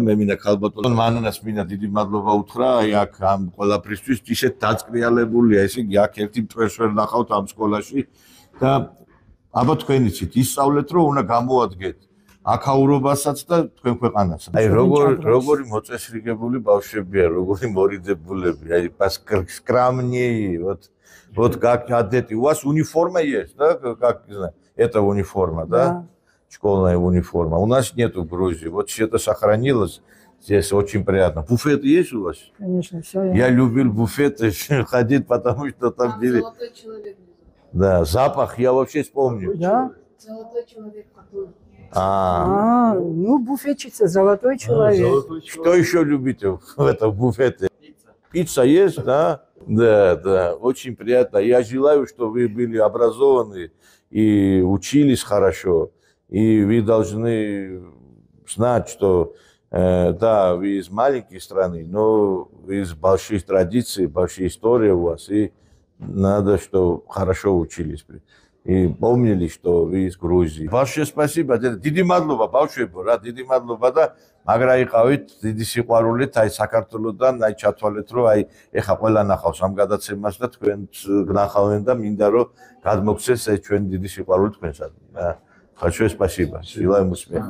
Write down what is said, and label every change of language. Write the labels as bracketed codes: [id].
[ka] მე მინდა ქალბატონ მანანას მინდა დიდი მადლობა უთხრა, აი აქ ამ ყველაფრისთვის ისეთ დაწყრიალებულია, ესე იგი აქ ერთი მტვერს ვერ ნახავთ ამ სკოლაში და აბა თქვენ იცით, ისწავლეთ, რომ უნდა გამოადგეთ აქაურობასაც და თქვენ ქვეყანასაც. აი როგორი მოწესრიგებული бавშვებია, როგორი მორიძებულები, აი [ru] скромнее, вот как одеты. У вас униформа есть, да? Как, не знаю, это униформа, да? Школьная униформа. У нас нету в Грузии. Вот что-то сохранилось. Здесь очень приятно. Буфет есть у вас? Конечно, все. Я любил буфеты ходить, потому что там были... Золотой человек. Да, запах я вообще вспомню. Да? Золотой человек. Ну буфетчица, золотой человек. Что еще любите в этом буфете? Пицца есть, да? Да, очень приятно. Я желаю, что вы были образованы и учились хорошо. И вы должны знать, что да, вы из маленькой страны, но вы из больших традиций, большая история у вас. И надо, чтобы хорошо учились. И помнили, что вы из Грузии. Большое спасибо. [ka] Დიდი მადლობა ბავშვებო, რა დიდი მადლობა და მაგრა იყავით, დიდი სიყვარულით, აი საქართველოსთან, აი ჩათვალეთ, რომ აი ეხა ყველა ნახავს ამ გადაცემას და თქვენც გნახავენ და მინდა რომ გადმოგცეს ეს ჩვენ დიდი სიყვარული თქვენსაც. [ru] Большое спасибо. Желаю успеха.